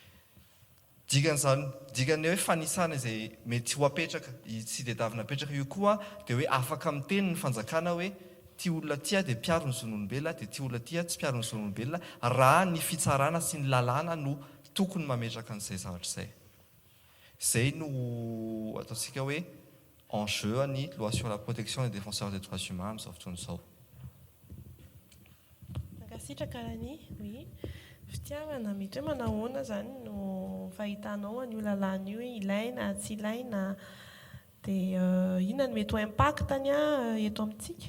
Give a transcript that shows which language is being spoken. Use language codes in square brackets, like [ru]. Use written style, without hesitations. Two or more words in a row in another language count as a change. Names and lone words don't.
[mg] Dikany hoe fanisana izay mety ho apetraka tsy dia davina apetraka io koa dia hoe afaka miteny ny fanjakana hoe ty olona tia dia mpiaro ny zon'olombelona dia ty olona tia tsy mpiaro ny zon'olombelona raha ny fitsarana sy ny lalàna no tokony mametraka an'izay zavatra izay. Izay no ataontsika hoe enjeu ny [fr] loi sur la protection des défenseurs des droits humains [mg] amin'izao fotoana izao. Mankasitraka rani, oui. Fitiavana mety hoe manahoana zany no fahitanao an'io lalàna io ilaina tsy ilaina dia inona no mety ho impactany eto amintsika?